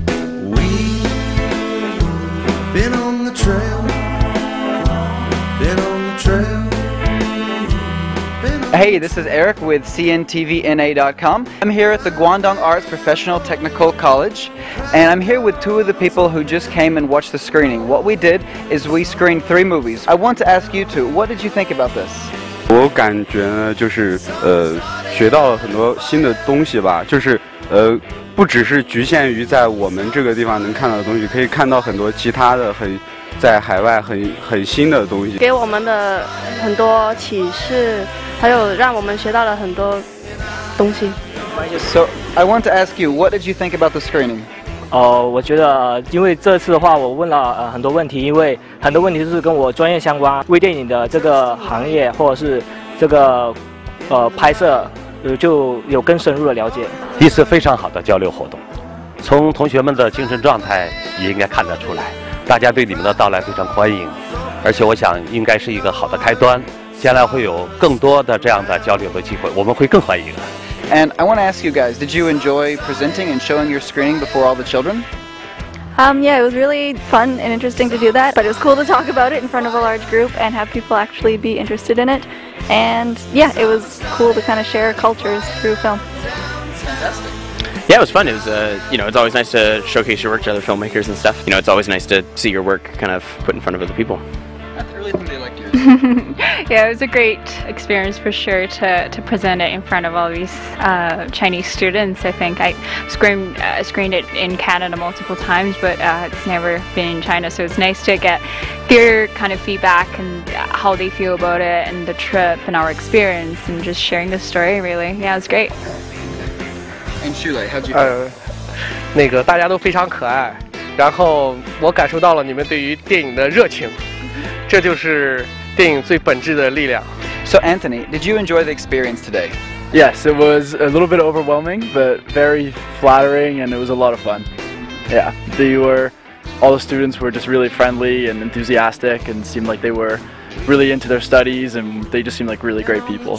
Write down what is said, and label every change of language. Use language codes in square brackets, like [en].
[en] Been on the trail, been on the trail. Hey, this is Eric with CNTVNA.com. I'm here at the Guangdong Arts Professional Technical College, and I'm here with 2 of the people who just came and watched the screening. What we did is we screened 3 movies. I want to ask you 2, what did you think about this? [zh] 我感觉呢，就是学到了很多新的东西吧，就是不只是局限于在我们这个地方能看到的东西，可以看到很多其他的在海外很新的东西，给我们的很多启示，还有让我们学到了很多东西。 [en] So I want to ask you, what did you think about the screening? [zh] 我觉得因为这次的话，我问了很多问题，因为很多问题都是跟我专业相关，微电影的这个行业或者是这个拍摄，就有更深入的了解。一次非常好的交流活动，从同学们的精神状态也应该看得出来，大家对你们的到来非常欢迎，而且我想应该是一个好的开端，将来会有更多的这样的交流的机会，我们会更欢迎。 [en] And I want to ask you guys, did you enjoy presenting and showing your screening before all the children? Yeah, it was really fun and interesting to do that, but it was cool to talk about it in front of a large group and have people actually be interested in it. And yeah, it was cool to kind of share cultures through film. Fantastic. Yeah, it was fun. It was, it's always nice to showcase your work to other filmmakers and stuff. It's always nice to see your work kind of put in front of other people. I really think they liked yours. Yeah, it was a great experience for sure to present it in front of all these Chinese students. I think I screened it in Canada multiple times, but it's never been in China, so it's nice to get their kind of feedback and how they feel about it and the trip and our experience and just sharing the story, really. Yeah, it was great. And Shulei, how'd you feel? [zh] 那个大家都非常可爱，然后我感受到了你们对于电影的热情，这就是电影最本质的力量。 [en] So Anthony, did you enjoy the experience today? Yes, it was a little bit overwhelming, but very flattering, and it was a lot of fun. Yeah, all the students were just really friendly and enthusiastic, and seemed like they were really into their studies, and they just seemed like really great people.